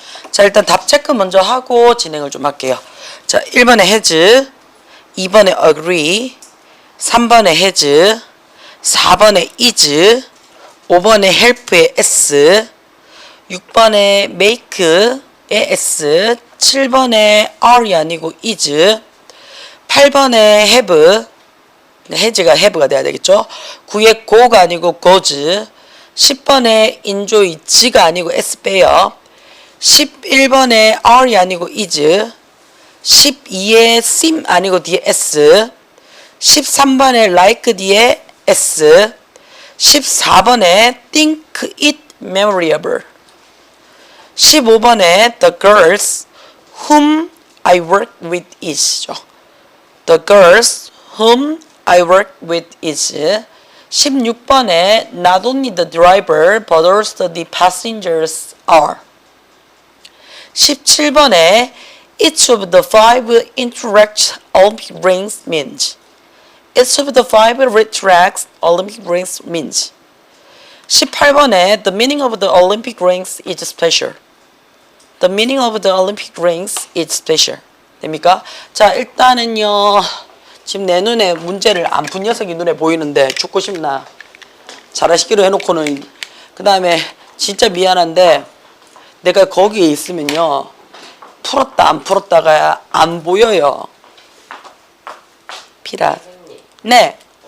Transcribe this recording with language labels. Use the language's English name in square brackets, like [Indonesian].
[Korean] 자, 일단 답 체크 먼저 하고 진행을 좀 할게요. 자, 1번에 has, 2번에 agree, 3번에 has, 4번에 is, 5번에 help의 s, 6번에 make의 s, 7번에 are이 아니고 is, 8번에 have, has가 have가 돼야 되겠죠. 9에 go가 아니고 goes, 10번에 enjoy, g가 아니고 s 빼요. 11번에 are이 아니고 is, 12에 seem 아니고 뒤에 s, 13번에 like 뒤에 s, 14번에 [English] think it memorable, [Korean] 15번에 [English] the girls whom I work with is [Korean] 죠. [English] The girls whom I work with is. 16번에 not only the driver but also the passengers are. 17번에 each of the five interacts Olympic rings means. Each of the five interacts Olympic rings means. 18번에 the meaning of the Olympic rings is special. The meaning of the Olympic rings is special. [Korean] 됩니까? 자, 일단은요. 지금 내 눈에 문제를 안 푼 녀석이 눈에 보이는데 죽고 싶나? 잘하시기로 해놓고는 그 다음에 진짜 미안한데 내가 거기에 있으면요. 풀었다 안 풀었다가 안 보여요. 피라. 네.